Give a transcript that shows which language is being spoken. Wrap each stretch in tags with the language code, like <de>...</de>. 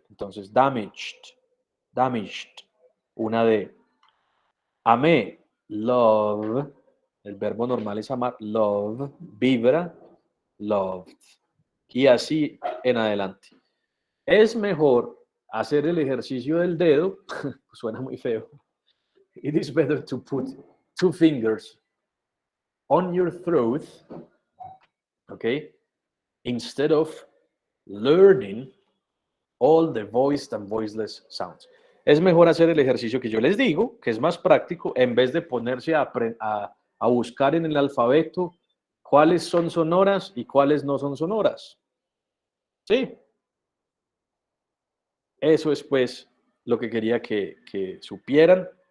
<es>Entonces damaged, damaged, una D. Amé, love, el verbo normal es amar, love, vibra, loved. Y así en adelante. Es mejor hacer el ejercicio del dedo, suena muy feo.</es> <en>It is better to put 2 fingers on your throat, okay, instead of learning all the voiced and voiceless sounds.</en> <es>Es mejor hacer el ejercicio que yo les digo, que es más práctico, en vez de ponerse a buscar en el alfabeto cuáles son sonoras y cuáles no son sonoras. ¿Sí? Eso es pues lo que quería que supieran.</es>